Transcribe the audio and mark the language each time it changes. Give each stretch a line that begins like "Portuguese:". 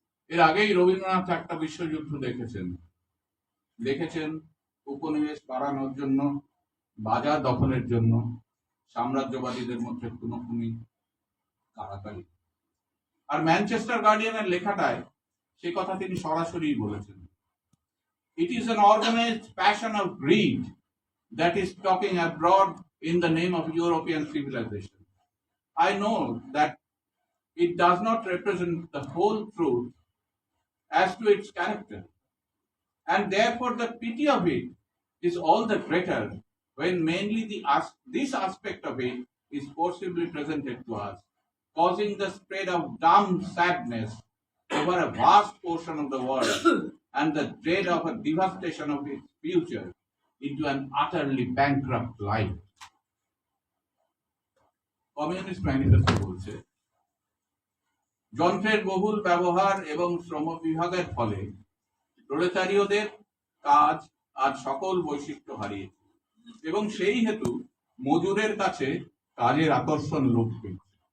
Bangla: এর আগেই রবীন্দ্রনাথ একটা বিশ্বযুদ্ধ দেখেছেন উপনিবেশ বাড়ানোর জন্য, বাজার দখলের জন্য সাম্রাজ্যবাদীদের মধ্যে খুনোখুনি কাড়াকাড়ি। আর ম্যানচেস্টার গার্ডিয়ানের লেখাটায় সে কথা তিনি সরাসরি বলেছেন।
English: It is an organized passion of greed that is talking abroad in the name of European civilization. I know that it does not represent the whole truth as to its character. And therefore, the pity of it is all the greater when mainly this aspect of it is forcibly presented to us, causing the spread of dumb sadness over a vast portion of the world and the dread of a devastation of its future into an utterly bankrupt life.
Bangla: Communist manifesto বলছে যন্ত্রের বহুল ব্যবহার এবং শ্রম বিভাগের ফলে প্রলেতারীয়দের কাজ আজ সকল বৈশিষ্ট্য হারিয়েছে এবং সেই হেতু মজুরের কাছে কাজের আকর্ষণ লোপ পেয়েছে।